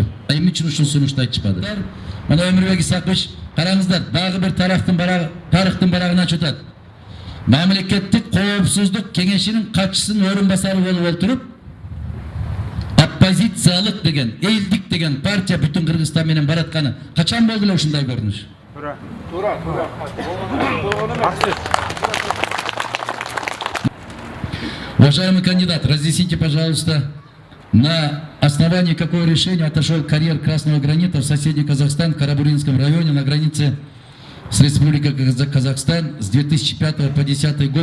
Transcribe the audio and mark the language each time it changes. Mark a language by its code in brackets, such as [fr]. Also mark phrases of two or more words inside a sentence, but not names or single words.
[ky] Эмне үчүн ушул сунушту айтышпады? Мына Өмүрбек Исакович, караңыздар, дагы бир тарыхтын барагына чөтөт. Мамлекеттик коопсуздук кеңешинин катчысынын орун басары болуп отуруп, оппозициялык деген, элдик деген партия бүтүн Кыргызстан менен баратканы качан болду эле ушундай көрүнүш? Туура. [ru] Уважаемый кандидат, разъясните, пожалуйста, на основании какого решения отошел карьер Красного гранита в соседний Казахстан, в Карабуринском районе, на границе с Республикой Казахстан с 2005 по 2010 год.